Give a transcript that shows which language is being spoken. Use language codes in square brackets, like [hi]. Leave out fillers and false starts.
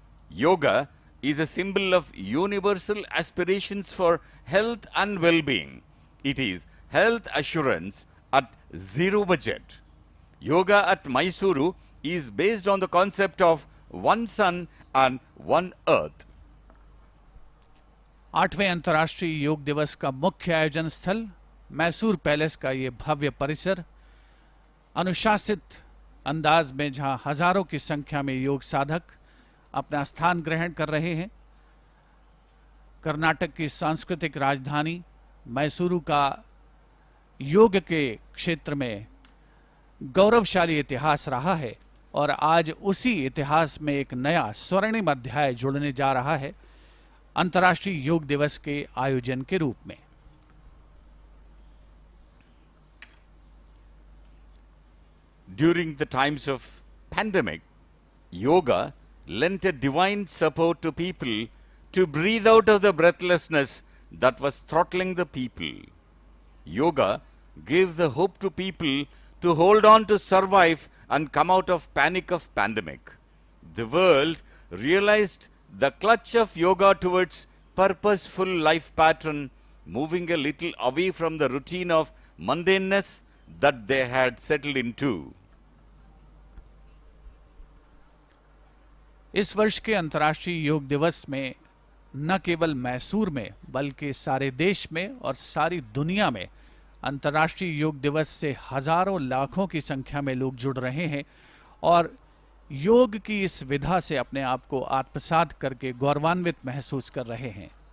[en] Yoga is a symbol of universal aspirations for health and well-being. It is health assurance at zero budget. Yoga at Mysuru is based on the concept of one sun and one earth. [hi] 8वें अंतर्राष्ट्रीय योग दिवस का मुख्य आयोजन स्थल Mysore palace का ये भव्य परिसर, अनुशासित अंदाज में जहां हजारों की संख्या में योग साधक अपना स्थान ग्रहण कर रहे हैं। कर्नाटक की सांस्कृतिक राजधानी मैसूरू का योग के क्षेत्र में गौरवशाली इतिहास रहा है और आज उसी इतिहास में एक नया स्वर्णिम अध्याय जुड़ने जा रहा है अंतर्राष्ट्रीय योग दिवस के आयोजन के रूप में। [en] During the times of pandemic, yoga lent a divine support to people to breathe out of the breathlessness that was throttling the people. Yoga gave the hope to people to hold on to survive and come out of panic of pandemic. The world realized the clutch of yoga towards purposeful life pattern, moving a little away from the routine of mundaneness that they had settled into. [hi] इस वर्ष के अंतर्राष्ट्रीय योग दिवस में न केवल मैसूर में बल्कि सारे देश में और सारी दुनिया में अंतर्राष्ट्रीय योग दिवस से हजारों लाखों की संख्या में लोग जुड़ रहे हैं और योग की इस विधा से अपने आप को आत्मसात करके गौरवान्वित महसूस कर रहे हैं।